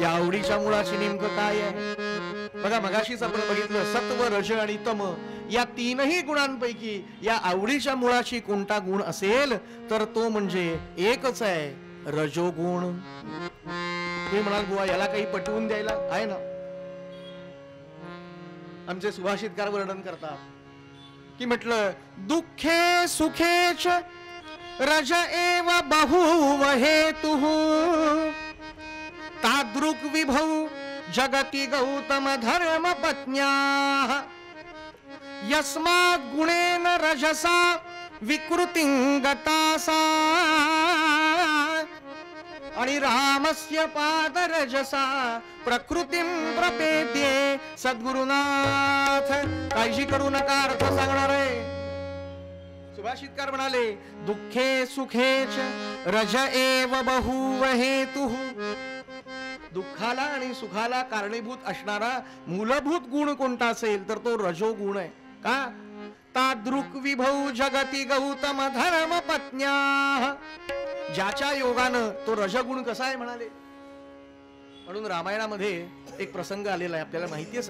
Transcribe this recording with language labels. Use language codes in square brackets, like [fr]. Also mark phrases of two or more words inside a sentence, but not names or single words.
[mr] या आवडीच्या मुळाशी नेमकं काय आहे बघा. मगाशीच आपण बघितलं सत्व, रज आणि तम या तीनही गुणांपैकी या आवडीच्या मुळाशी कोणता गुण असेल तर तो म्हणजे एकच आहे, रजोगुण. तुम्ही म्हणाल बुवा याला काही पटवून द्यायला आहे ना. आमचे सुभाषितकार वर्णन करतात की म्हटलं [sa] दुःखे सुखेच रज एव बहुव हेतुः तादृक् विभौ जगति गौतम धर्म पत्न्याः यस्मात् गुणेन रजसा विकृतिं गतासा आणि रामस्य पादरजसा प्रकृतीं प्रपेद्ये [mr] सद्गुरुनाथ काळजी करू नका अर्थ सांगणार आहे सुभाषितकार म्हणाले [sa] दुःखे सुखेच रज एव बहुव हेतुः [mr] दुःखाला आणि सुखाला कारणीभूत असणारा मूलभूत गुण कोणता असेल तर तो रजोगुण आहे का [sa] तादृक् विभौ जगती गौतम धर्म पत्न्याः [mr] ज्याच्या योगानं तो रजगुण कसा आहे म्हणाले म्हणून रामायणामध्ये एक प्रसंग आलेला आहे आपल्याला माहिती आहे